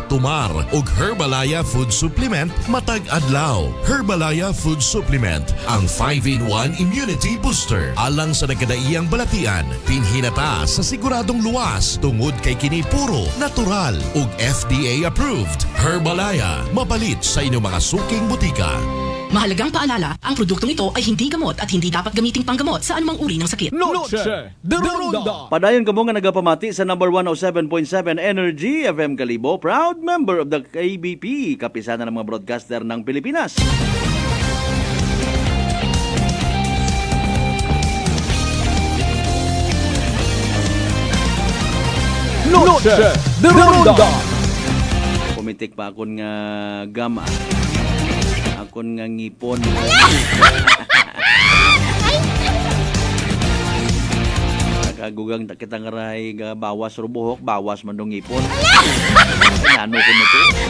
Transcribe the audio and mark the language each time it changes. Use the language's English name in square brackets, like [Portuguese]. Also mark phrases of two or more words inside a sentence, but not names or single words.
[Cebuano] Tumar ug Herbalaya Food Supplement matag adlaw. Herbalaya Food Supplement, ang [English] 5-in-1 immunity booster. [Cebuano] Alang sa nagkadaiyang balatian, pinhinata sa siguradong luwas tungod kay kini puro, natural ug [English] FDA approved. [Cebuano] Herbalaya, mapalit sa inyong mga suking butika. [Filipino] Mahalagang paalala, ang produktong ito ay hindi gamot at hindi dapat gamiting panggamot sa anumang uri ng sakit. [Spanish] Noche de Ronda. [Aklanon] Padayon kamo nga nagapamati sa number 107.7 Energy FM Kalibo, [English] proud member of the KBP, [Filipino] kapisanan ng mga broadcaster ng Pilipinas. [Spanish] Noche de Ronda. [Aklanon] Pumitik pa akon nga gama. Akon nga ngipon. Nakagugang kita nga ray bawas rubuhok, bawas man dong ngipon. Ano ko nito?